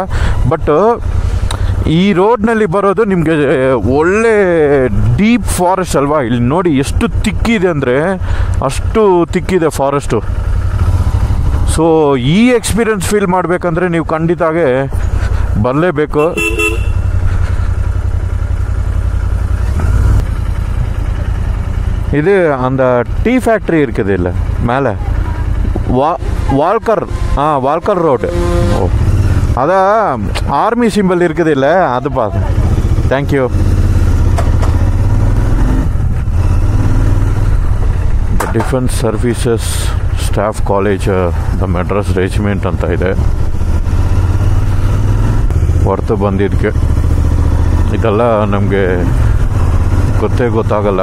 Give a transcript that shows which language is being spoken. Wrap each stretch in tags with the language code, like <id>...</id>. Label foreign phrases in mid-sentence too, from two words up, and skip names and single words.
<kn>ಬಟ್ ಈ ರೋಡ್ನಲ್ಲಿ ಬರೋದು ನಿಮಗೆ ಒಳ್ಳೆ</kn> <en>deep forest</en> <kn>ಅಲ್ವಾ. ಇಲ್ಲಿ ನೋಡಿ ಎಷ್ಟು ತಿಕ್ಕಿದೆ ಅಂದರೆ ಅಷ್ಟು ತಿಕ್ಕಿದೆ ಫಾರೆಸ್ಟು. ಸೊ ಈ</kn> <en>experience feel</en> <kn>ಮಾಡಬೇಕಂದ್ರೆ ನೀವು ಖಂಡಿತಾಗೆ ಬರಲೇಬೇಕು.</kn> <ta>இது அந்த</ta> <en>tea factory</en> <ta>இருக்குது இல்லை மேலே வால்கர் ரோடு. ஓ, அதான்</ta> <en>army symbol</en> <ta>இருக்குது இல்லை, அது பார்த்து. தேங்க்யூ.</ta> <kn>ಡಿಫೆನ್ಸ್ ಸರ್ವೀಸಸ್ ಸ್ಟಾಫ್ ಕಾಲೇಜ್ ದ ಮೆಡ್ರಾಸ್ ರೆಜಿಮೆಂಟ್ ಅಂತ ಇದೆ. ಹೊರತು ಬಂದಿದ್ದಕ್ಕೆ ಇದೆಲ್ಲ ನಮಗೆ ಗೊತ್ತಾಗಲ್ಲ.</kn>